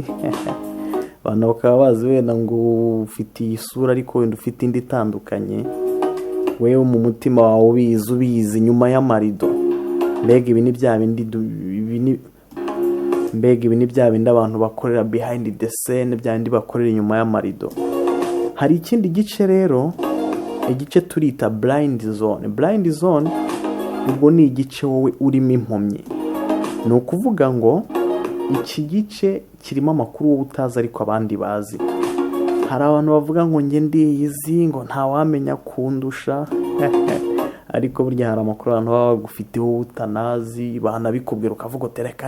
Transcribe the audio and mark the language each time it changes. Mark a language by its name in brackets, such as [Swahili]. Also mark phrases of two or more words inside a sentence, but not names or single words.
[Kinyarwanda] Abantu bakaba bazi wenda ngo ufite isura ariko wenda ufite indi itandukanye. Wewe mu mutima wawe ubizi nyuma y'amarido. Mbega ibi ni bya bindi abantu bakorera [English] behind the scene, [Kinyarwanda] bya bindi bakorera inyuma y'amarido. Hari ikindi gice rero, igice turita [English] blind zone. Blind zone [Kinyarwanda] ubwo ni igice wowe urimo impumyi. Ni ukuvuga ngo iki gice kirimo amakuru wowe utazi ariko abandi bazi. Hari abantu bavuga ngo njye ndiyizi, ngo nta wamenya kundusha. Ariko burya hari amakuru abantu baba bagufite wowe utanazi, banabikubwira ukavuga uti reka.